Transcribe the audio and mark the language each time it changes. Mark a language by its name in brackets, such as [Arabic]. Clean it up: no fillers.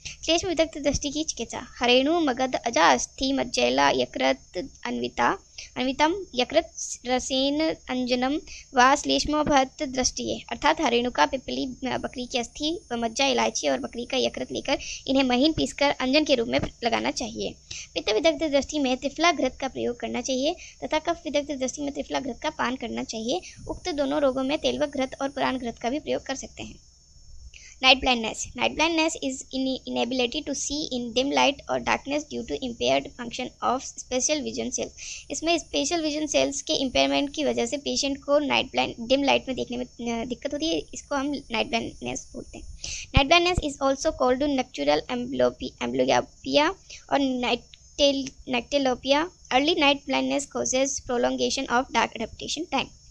[Hindi] श्लेष्म विदग्ध दृष्टि की चिकित्सा: [Sanskrit] हरेणु मगध अजा अस्थि मज्जैला यकृत अन्वितम यकृत रसेन अंजनम व श्लेष्मोभत दृष्टिये, [Hindi] अर्थात हरेणु का पिपली बकरी की अस्थि व मज्जा इलायची और बकरी का यकृत लेकर इन्हें महीन पीसकर अंजन के रूप में लगाना चाहिए। पित्त विदग्ध दृष्टि में त्रिफला घृत का प्रयोग करना चाहिए तथा कफ विदग्ध दृष्टि में त्रिफला घृत का पान करना चाहिए। उक्त दोनों रोगों में तेलवक घृत और पुराण घृत का भी प्रयोग कर सकते हैं। [English] Night blindness is inability to see in dim light or darkness due to impaired function of special vision cells. [Hindi] इसमें स्पेशल विजन सेल्स के इम्पेयरमेंट की वजह से पेशेंट को डिम लाइट में देखने में दिक्कत होती है। इसको हम नाइट ब्लाइंडनेस बोलते हैं। [English] Night blindness is also called nocturnal amblyopia और nyctalopia. Early night blindness causes prolongation of dark adaptation time.